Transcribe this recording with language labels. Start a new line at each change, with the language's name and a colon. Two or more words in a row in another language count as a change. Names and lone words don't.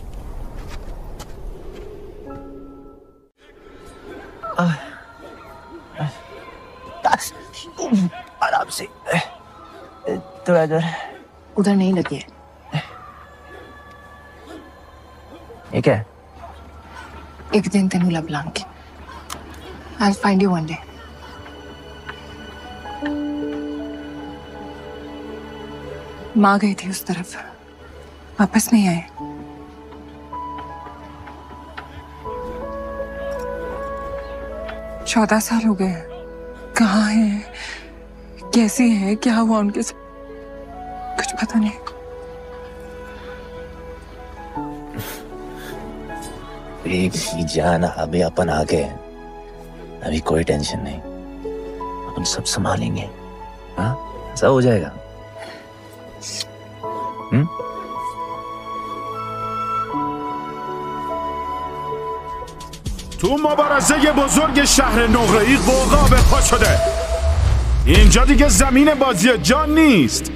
Hindi: आराम से, थोड़ा इधर। उधर नहीं लगी है। ये क्या है?
Punjabi: ਇੱਕ ਦਿਨ ਤੈਨੂੰ ਲੱਭ ਲਾਂਗੀ।
English: I'll find you one day.
Hindi: माँ गई थी उस तरफ, वापस नहीं आए। चौदह साल हो गए। कहाँ हैं, कैसे हैं, क्या हुआ उनके साथ, कुछ पता नहीं। बेबी जान, अभी अपन आ गए, अभी कोई टेंशन नहीं, अपन सब संभालेंगे। हाँ, सब हो जाएगा।
Persian: تو مبارزه بزرگ شهر نقره‌ای قوقا به پا شده. اینجا دیگه زمین بازی جان نیست.